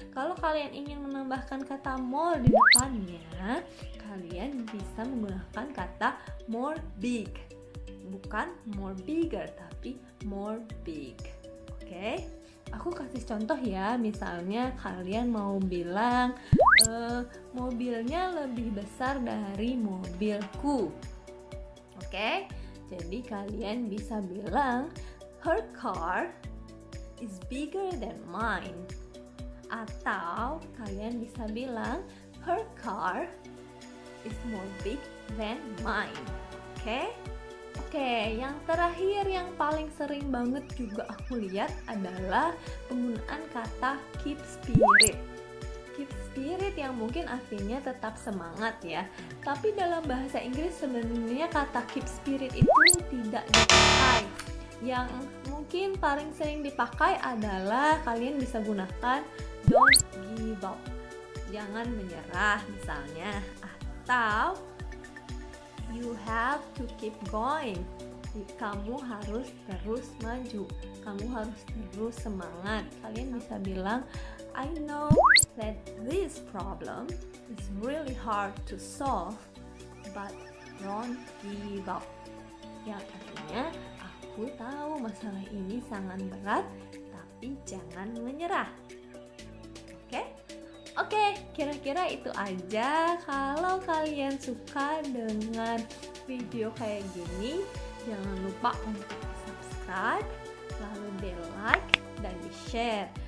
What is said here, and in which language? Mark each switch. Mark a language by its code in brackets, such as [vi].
[id] Kalau kalian ingin menambahkan kata more di depannya, kalian bisa menggunakan kata more big. Bukan more bigger tapi more big. Oke? Aku kasih contoh ya, misalnya kalian mau bilang mobilnya lebih besar dari mobilku. Oke? Jadi kalian bisa bilang [en] her car is bigger than mine. [id] Atau kalian bisa bilang [en] her car is more big than mine. [id] Oke? Oke, yang terakhir yang paling sering banget juga aku lihat adalah penggunaan kata keep spirit. Keep spirit yang mungkin artinya tetap semangat ya. Tapi dalam bahasa Inggris sebenarnya kata keep spirit itu tidak dipakai. Yang mungkin paling sering dipakai adalah kalian bisa gunakan [en] don't give up. [id] Jangan menyerah misalnya. [en] Atau you have to keep going. [id] Kamu harus terus maju. Kamu harus terus semangat. Kalian bisa bilang, [en] I know that this problem is really hard to solve, but don't give up. [id] Yang artinya, aku tahu masalah ini sangat berat, tapi jangan menyerah. Oke, kira-kira itu aja. Kalau kalian suka dengan video kayak gini, jangan lupa untuk subscribe, lalu di like dan di share.